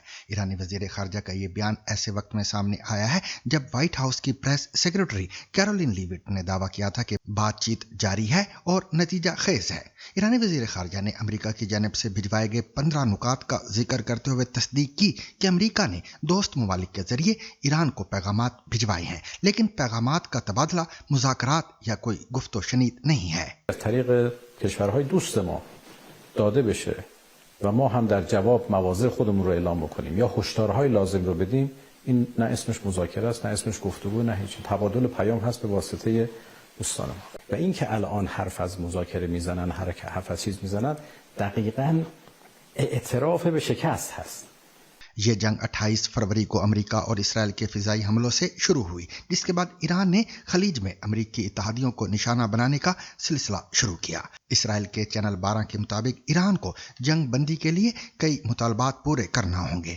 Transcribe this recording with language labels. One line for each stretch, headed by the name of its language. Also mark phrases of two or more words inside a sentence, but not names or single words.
Urdu: ایرانی وزیر خارجہ کا یہ بیان ایسے وقت میں سامنے آیا ہے جب وائٹ ہاؤس کی پریس سیکرٹری کیرولین لیوٹ نے دعویٰ کیا تھا کہ بات چیت جاری ہے اور نتیجہ خیز ہے۔ ایرانی وزیر خارجہ نے امریکہ کی جانب سے بھجوائے گئے 15 نکات کا ذکر کرتے ہوئے تصدیق کی کہ امریکہ نے دوست ممالک کے ذریعے ایران کو پیغامات بھجوائے ہیں، لیکن پیغامات کا تبادلہ مذاکرات یا کوئی گفت و شنید نہیں ہے۔
Persian: از طریق کشورهای دوست ما داده بشه و ما هم در جواب مواضع خودمون رو اعلام بکنیم یا هشدارهای لازم رو بدیم، این نه اسمش مذاکره است، نه اسمش گفتگو، نه هیچ. تبادل پیام هست به واسطه دوستان ما. و این که الان حرف از مذاکره میزنن، حرف از چیز میزنن، دقیقاً اعتراف به شکست هست۔
Urdu: یہ جنگ 28 فروری کو امریکہ اور اسرائیل کے فضائی حملوں سے شروع ہوئی، جس کے بعد ایران نے خلیج میں امریکی اتحادیوں کو نشانہ بنانے کا سلسلہ شروع کیا۔ اسرائیل کے چینل 12 کے مطابق ایران کو جنگ بندی کے لیے کئی مطالبات پورے کرنا ہوں گے۔